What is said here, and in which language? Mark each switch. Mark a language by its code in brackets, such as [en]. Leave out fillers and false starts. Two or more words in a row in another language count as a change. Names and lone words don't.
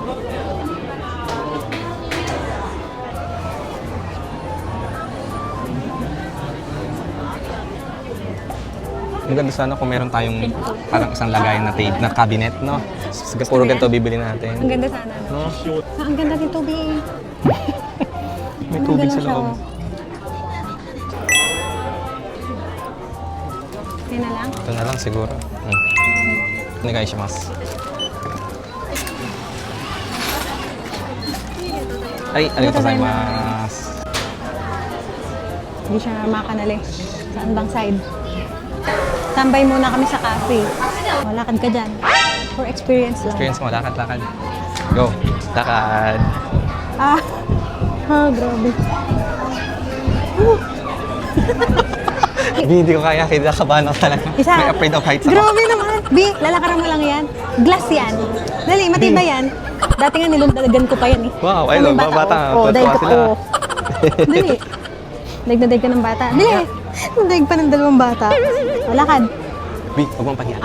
[tl] Ang ganda sana kung meron tayong parang isang lagayan na tape, na cabinet, no? Sige, puro ganito bibili Ang natin. ganda sana. No? Ah, ang ganda dito, Bi. May tubig sa Ganda siya, loob. oh. Yan na lang. Ito na lang siguro. [ja] お願いします。アイ、ありがとうございます. [tl] Hindi siya makanali. Saan bang side? Tambay muna kami sa cafe. Lakad ka dyan. [en] For experience [tl] lang. Experience mo, lakad. Go. Lakad. Ah, grabe. Hindi ko kaya, kinakabahan ako talaga. Isa. May [en] afraid of heights [tl] ako. Grabe naman. Bi, lalakaran mo lang yan. Glass yan. Dali, matibay yan. Dati nga nilundagan ko pa yan eh. Wow, ay, Kung may mga bata, oh. tuwa Daig ko sila. oh. Dali. Daig na daig ka ng bata. Dali. Daig pa ng dalawang bata. O, lakad. Bi, huwag mong pagyan.